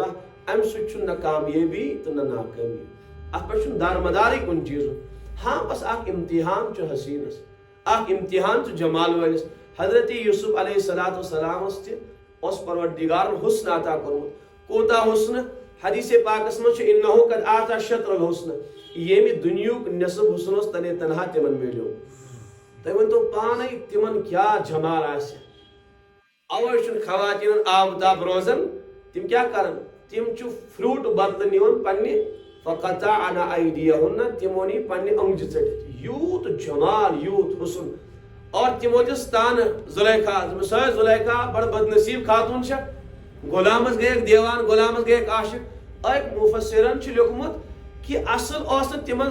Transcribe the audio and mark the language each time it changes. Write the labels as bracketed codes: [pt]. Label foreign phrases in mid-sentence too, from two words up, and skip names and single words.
[ks] امہِ سۭتۍ چھُنہٕ نہ کامیٲبی تہٕ نہ ناکٲمی اتھ پٮ۪ٹھ چھُنہٕ دارمدارٕے کُنہِ چیٖزُک ہاں بس اکھ امتحان چھُ حسیٖنس اکھ امتحان چھُ جمال وٲلِس حضرت یوسف علیہ السلامس تہِ اوس پروردگارن حسن عطا کوٚرمُت کوٗتاہ حسن حدیث پاکس منٛز چھُ [ar] اِنہُ قد آتا شطر الحسن [ks] ییٚمہِ دُنیہُک نصف حسن اوس تنے تنہا تِمن مِلیو تُہۍ ؤنۍتو پانے تِمن کیٛاہ جمال آسہِ اوے چھُنہٕ خواتیٖنن آب تاب روزان تِم کیٛاہ کران تِم چھُ فروٗٹ بدلہٕ نِوان پننہِ [ar] فقطعن ایدیہن [ks] تِمو نی پننہِ اوٚنٛگجہِ ژٔٹِتھ یوٗت جمال یوٗت حسن اور تِمو دِژ تانہٕ زُلیکھا دوٚپُس ہے زُلیکھا بڑٕ بدنصیٖب خاتوٗن چھےٚ غلامس گٔیکھ دیوان غلامس گٔیکھ عاشق أکۍ مُفسِرن چھُ لیوٚکھمُت کہِ اصل اوس نہٕ تِمن